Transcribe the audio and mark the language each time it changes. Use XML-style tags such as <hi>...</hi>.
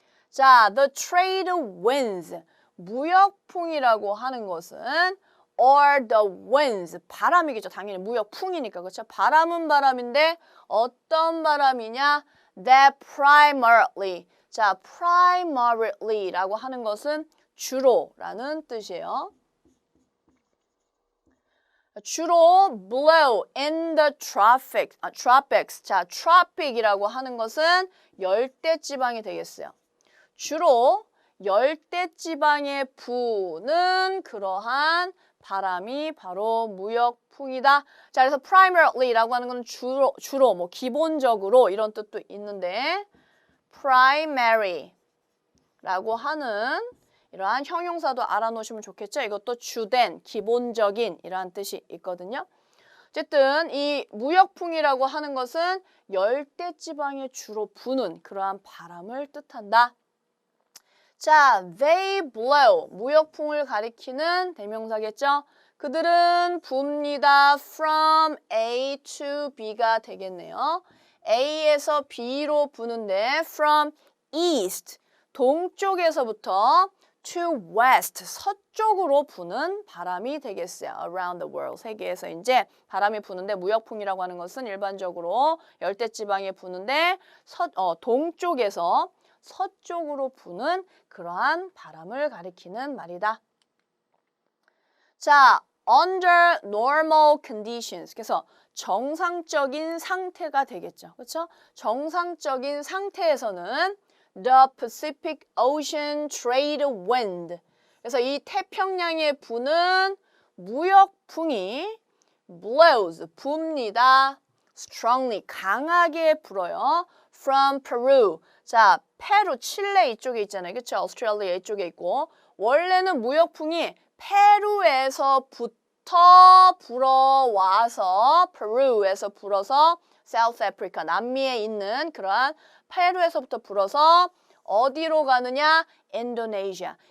<ko>자,</ko> <en>the trade winds.</en> <ko>무역풍이라고 하는 것은</ko> <en>or the winds.</en> <ko>바람이겠죠. 당연히 무역풍이니까. 그렇죠? 바람은 바람인데 어떤 바람이냐?</ko> <en>That primarily.</en> <ko>자, primary라고 하는 것은 주로라는 뜻이에요. 주로</ko> <en>blow in the tropics.</en> <ko>자, tropic이라고 하는 것은 열대지방이 되겠어요. 주로 열대지방에 부는 그러한 바람이 바로 무역풍이다. 자, 그래서 primary라고 하는 것은 주로 뭐 기본적으로 이런 뜻도 있는데 primary라고 하는 이러한 형용사도 알아놓으시면 좋겠죠. 이것도 주된, 기본적인 이러한 뜻이 있거든요. 어쨌든 이 무역풍이라고 하는 것은 열대지방에 주로 부는 그러한 바람을 뜻한다. 자,</ko> <en>they blow,</en> <ko>무역풍을 가리키는 대명사겠죠. 그들은 붑니다.</ko> <en>from A to B가 되겠네요.</en> <ko>A에서 B로 부는데</ko> <en>from east,</en> <ko>동쪽에서부터</ko> <en>to west,</en> <ko>서쪽으로 부는 바람이 되겠어요.</ko> <en>around the world,</en> <ko>세계에서 이제 바람이 부는데 무역풍이라고 하는 것은 일반적으로 열대지방에 부는데 동쪽에서 서쪽으로 부는 그러한 바람을 가리키는 말이다.</ko> <en>자, under normal conditions.</en> <ko>그래서 정상적인 상태가 되겠죠. 그렇죠? 정상적인 상태에서는</ko> <en>the Pacific Ocean Trade Wind.</en> <ko>그래서 이 태평양에 부는 무역풍이</ko> <en>blows,</en> <ko>붑니다.</ko> <en>strongly,</en> <ko>강하게 불어요.</ko> <en>from Peru.</en> <ko>자, 페루, 칠레 이쪽에 있잖아요. 그렇죠? 오스트레일리아 이쪽에 있고 원래는 무역풍이 페루에서부터 불어와서 페루에서 불어서 사우스 아프리카, 남미에 있는 그러한 페루에서부터 불어서 어디로 가느냐? 인도네시아.</ko>